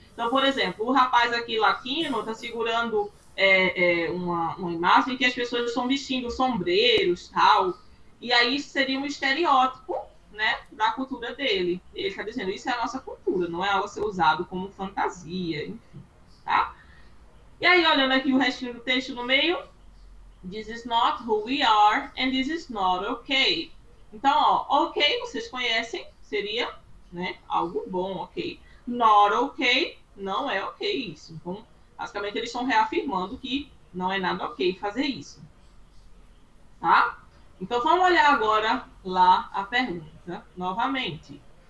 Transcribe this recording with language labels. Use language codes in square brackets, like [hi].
[pt] Então, por exemplo, o rapaz aqui latino está segurando uma imagem que as pessoas estão vestindo sombreiros, tal, e aí isso seria um estereótipo, né, da cultura dele. Ele está dizendo, isso é a nossa cultura, não é algo a ser usado como fantasia, enfim, tá? E aí, olhando aqui o restinho do texto no meio, [en] this is not who we are and this is not okay. [pt] Então, ó, ok, vocês conhecem, seria, né, algo bom, ok. Not ok, não é ok isso. Então, basicamente, eles estão reafirmando que não é nada ok fazer isso. Tá? Então, vamos olhar agora lá a pergunta, novamente.